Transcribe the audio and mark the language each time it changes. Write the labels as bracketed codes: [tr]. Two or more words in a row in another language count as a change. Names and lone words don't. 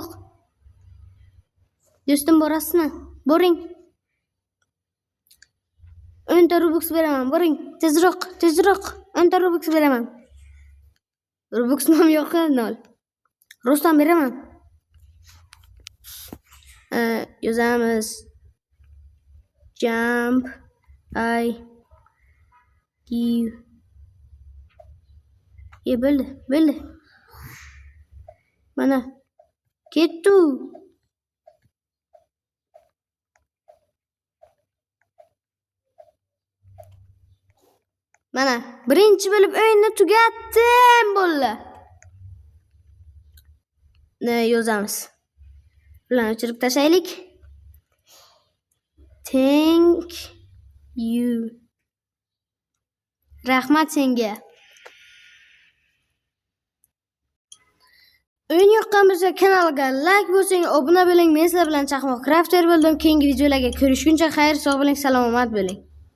[uz] Do'stim, borasizmi? Boring. 10 ta Robux beraman. Boring. Tezroq. 10 ta Robux beraman. Robux ham yo'q, nol. Rostdan beraman. Yozamiz. [en] Jump. I give. [uz] Bo'ldi. Mana. Ketdi. Mana, birinchi bo'lib o'yinni tugatdim, bolalar. Yozamiz. Bularni o'chirib tashlaylik. [en] Thank you. [uz] Rahmat senga. O'yin yoqqan bo'lsa kanalga like bosing, obuna bo'ling. Men sizlar bilan Chaqmoq Crafter bo'ldim. Keyingi videolarga ko'rishguncha xayr, sog' bo'ling, salomat bo'ling.